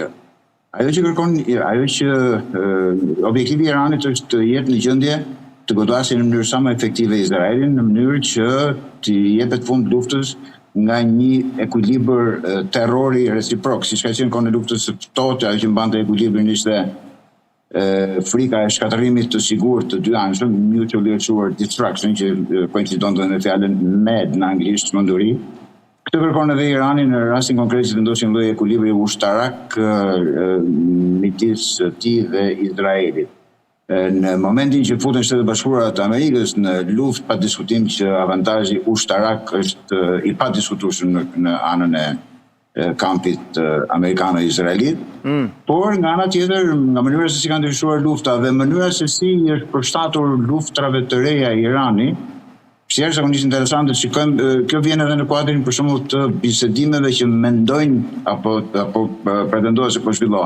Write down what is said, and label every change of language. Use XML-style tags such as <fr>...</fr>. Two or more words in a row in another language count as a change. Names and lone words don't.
<sq>Ajo që kërkon, ajo që objektivi i Iranit është të jetë në gjendje të godasë në mënyrë sa më efektive Izraelin, në mënyrë që të jepet fund luftës nga një ekuilibër terrori reciprok, siç ka qenë kohën e luftës së ftohtë, ajo që mbante ekuilibrin ishte frika e shkatërimit të sigurt të dy anëshëm,</sq> <en>mutually assured destruction,</en> <sq>që koincidon me fjalën MED në anglisht, çmenduri. Këtë kërkon edhe Irani në rastin konkret që vendosin lloj ekuilibri ushtarak midis tij dhe Izraelit. Në momentin që futen Shtetet Bashkuara të Amerikës në luftë, pa diskutim që avantazhi ushtarak është i padiskutueshëm në anën e kampit amerikano-izraelit, por nga ana tjetër, nga mënyra se si ka ndryshuar lufta dhe mënyra se si është përshtatur luftrave të reja Irani, që jashtëzakonisht interesante, shikojmë, kjo vjen edhe në kuadrin për shembull të bisedimeve që mendojnë apo pretendohen se po zhvillohen.</sq>